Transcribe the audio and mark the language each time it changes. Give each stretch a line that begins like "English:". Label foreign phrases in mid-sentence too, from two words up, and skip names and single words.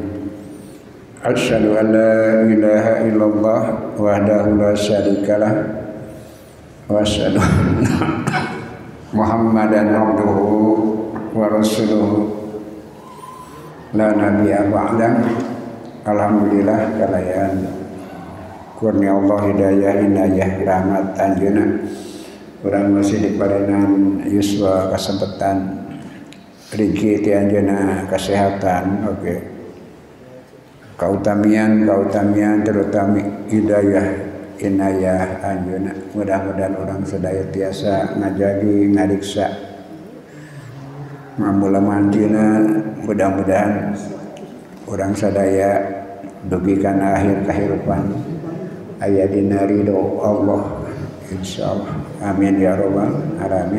Arabic: أشهد أن لا إله إلا الله وحده لا شريك له وأشهد أن محمدا عبده ورسوله لا نبي بعد.
Sundanese: Alhamdulillah kalayan kurnia Allah hidayah inayah rahmat anjeunna urang masih diparenan yuswa kasempatan rezeki ti anjeunna kesehatan kautamian terutama hidayah inayah anjeunna mudah-mudahan orang sadaya tiasa ngajagi ngariksa mamula mantina mudah-mudahan orang sadaya dugikan akhir kehidupan aya dina ridho Allah
Arabic: إن شاء الله آمين يا رب العالمين.